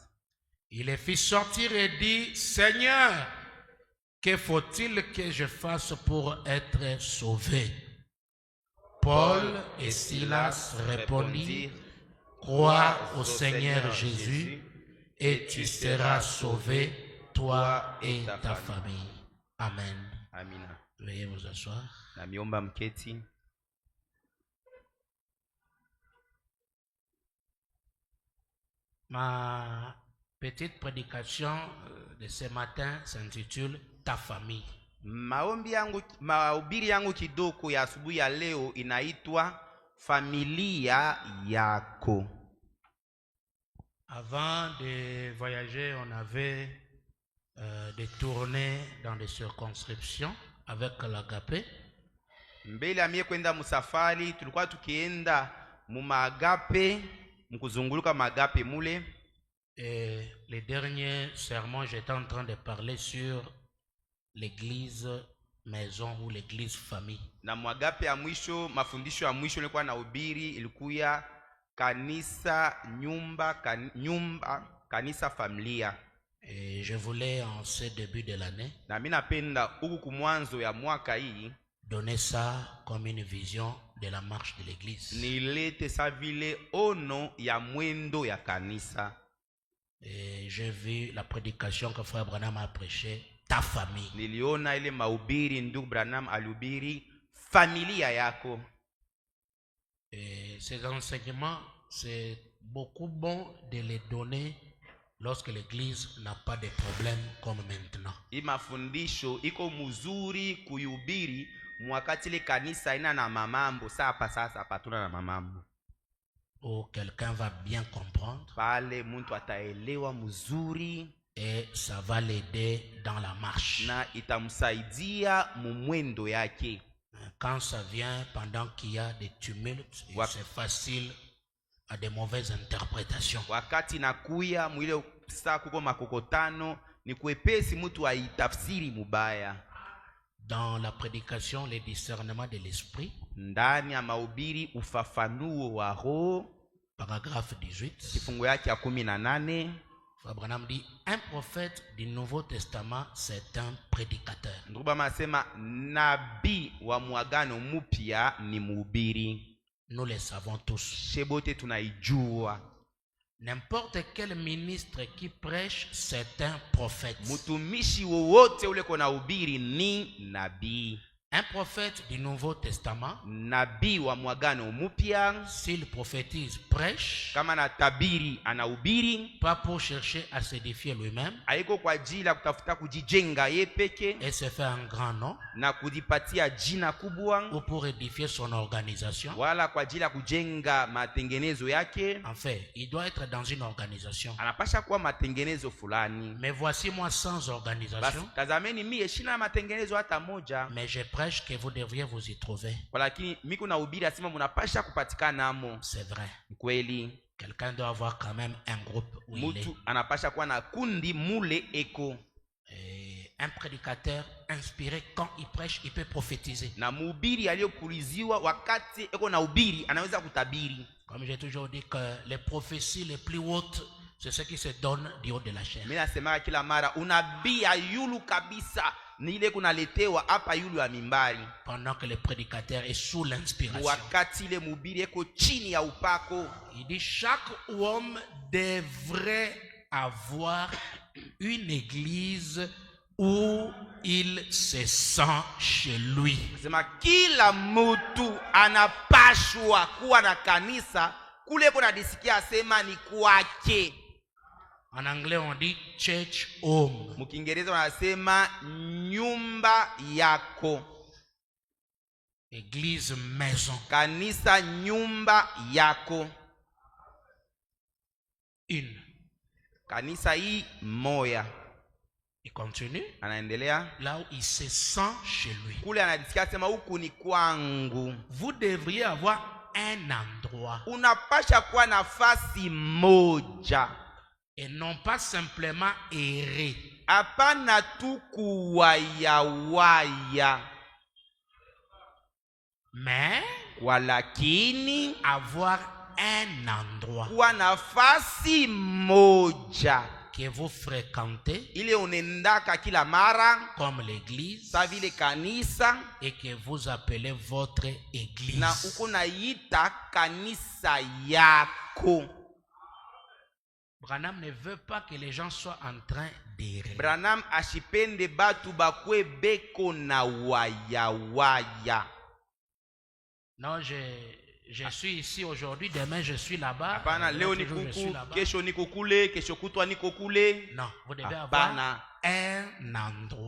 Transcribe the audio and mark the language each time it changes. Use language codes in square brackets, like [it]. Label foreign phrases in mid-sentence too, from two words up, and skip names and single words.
[fr] Il les fit sortir et dit: Seigneur, que faut-il que je fasse pour être sauvé? Paul et Silas répondirent: crois au Seigneur Jésus et tu seras sauvé, toi et ta famille. Amen. [sw] Amina. [fr] Veuillez vous asseoir. [sw] Na miomba mketi. [fr] Ma petite prédication de ce matin s'intitule Ta famille. [sw] Mahubiri yangu kidogo ya asubuhi ya leo inaitwa familia yako. [fr] Avant de voyager, on avait des tournées dans des circonscriptions avec l'Agapé. [sw] Mbele ya mie kwenda musafari tulikuwa tukienda mu Magape, mkuzunguluka Magape mule. [fr] Et les derniers sermons, j'étais en train de parler sur l'église maison ou l'église famille. [sw] Na Magape ya mwisho, mafundisho ya mwisho nilikuwa nahubiri ilikuwa kanisa nyumba, kanisa familia. [fr] Et je voulais en ce début de l'année [sw] na mimi napenda huku kumwanzo ya mwaka hii [fr] donner ça comme une vision de la marche de l'église. [sw] Nilete sa vile ono ya mwendo ya kanisa. [fr] Et j'ai vu la prédication que frère Branham a prêché, ta famille. [sw] Niliona ile mahubiri ndugu Branham alihubiri familia yako. [fr] Et ces enseignements, c'est beaucoup bon de les donner lorsque l'église n'a pas de problème comme maintenant. [sw] Hii mafundisho iko mzuri kuihubiri mwakati ile kanisa ina na mamambo. Sasa patuna na mamambo. [fr] Où quelqu'un va bien comprendre. [sw] Pale mtu ataelewa mzuri. [fr] Et ça va l'aider dans la marche. [sw] Na itamsaidia mumwendo yake. [fr] Quand ça vient pendant qu'il y a des tumultes, c'est facile à des mauvaises interprétations. [sw] Wakati nakuya mwile saa kuko makokotano ni kwepesi mtu aitafsiri mubaya. [fr] Dans la prédication, le discernement de l'esprit, [sw] ndani ya mahubiri ufafanuo wa roho, [fr] paragraphe 18, [sw] kifungu yake ya 18, [fr] Frère Branham dit un prophète du Nouveau Testament, c'est un prédicateur. [sw] Ndugu anasema nabii wa mwagano mpya ni mhubiri. [fr] Nous le savons tous. [sw] Shebote tunaijua. [fr] N'importe quel ministre qui prêche, c'est un prophète. [sw] Mtumishi wowote ule kona hubiri ni nabii. [fr] Un prophète du Nouveau Testament, [sw] nabii wa mwagano mupya, [fr] s'il prophétise, prêche, [sw] kama na tabiri anahubiri, [fr] pas pour chercher à s'édifier lui-même [sw] haiko kwa ajili ya kutafuta kujijenga yeye peke [fr] et se faire un grand nom, [sw] na kujipatia jina kubwa, [fr] ou pour édifier son organisation. [sw] wala kwa ajili ya kujenga matengenezo yake. [fr] En fait, il doit être dans une organisation. [sw] Anapasha kuwa matengenezo fulani. [fr] Mais voici moi sans organisation. [sw] Basi tazameni mie sina matengenezo hata moja, [fr] Mais je prêche que vous devriez vous y trouver. [sw] lakini miko na hubiri asema mnapasha kupatikana amo. [fr] C'est vrai. [sw] Kweli [fr] Quelqu'un doit avoir quand même un groupe où il est. [sw] mtu anapasha kuwa na kundi mule eko. [fr] Et un prédicateur inspiré, quand il prêche, il peut prophétiser. [sw] Na mhubiri aliyopuliziwa wakati eko na hubiri anaweza kutabiri. [fr] Comme j'ai toujours dit que les prophéties les plus hautes, c'est ce qui se donne du haut de la chair. [sw] Mimi nasema kila mara unabii yulu kabisa ni ile kunaletewa hapa yulu ya mimbari. [fr] Pendant que le prédicateur est sous l'inspiration. [sw] Wakati ile mhubiri eko chini ya upako. [fr] Il dit chaque homme devrait avoir une église où il se sent chez lui. [sw] Sema kila mtu anapashwa kuwa na kanisa kule kuna disikia asema ni kwake. [fr] En anglais on dit [en] church home. [sw] Mkiingereza wanasema nyumba yako. [fr] Église maison. [sw] Kanisa nyumba yako. [fr] Une. [sw] Kanisa hii moya. [fr] Il continue. [sw] Anaendelea. [fr] Là où il se sent chez lui. [sw] Kule anadisikia asema huku ni kwangu. [fr] Vous devriez avoir un endroit. [sw] Unapasha kuwa nafasi moja. [fr] Et non pas simplement errer. [sw] Hapana tu kuwaya. [fr] Mais [sw] walakini [fr] avoir un endroit [sw] kuwa nafasi moja [fr] que vous fréquentez [sw] ile unendaka kila mara [fr] comme l'église [sw] sa vile kanisa [fr] et que vous appelez votre église. [sw] na uko naita kanisa yako. [fr] Branham ne veut pas que les gens soient en train d'errer. [sw] Branham ashipende batu bakwe beko na waya. [fr] Non, je suis ici aujourd'hui, demain je suis là-bas. [sw] Hapana, leo [fr] je [sw] niko [fr] suis [sw] huku, [fr] là-bas. [sw] kesho niko kule, kesho kutwa niko kule. [fr] Non, vous devez [sw] Hapana. [fr] avoir un endroit.